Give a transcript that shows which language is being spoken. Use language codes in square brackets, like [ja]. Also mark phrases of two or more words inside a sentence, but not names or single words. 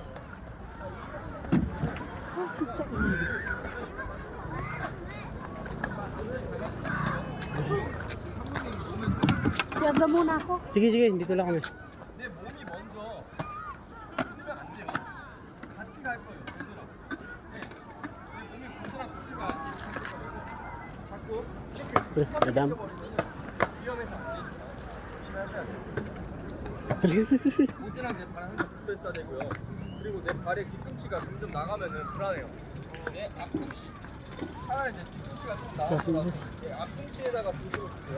[tl] Ah, si Chain. Siyabla muna ako. Sige, sige, dito lang kami. Madam. [ko] 모든한 내 발을 항상 붙어 있어야 되고요. 그리고 내 발의 뒤꿈치가 점점 나가면은 불안해요. 내 앞꿈치. 차라리 내 뒤꿈치가 좀 나가더라도 내 앞꿈치에다가 중심을 주세요.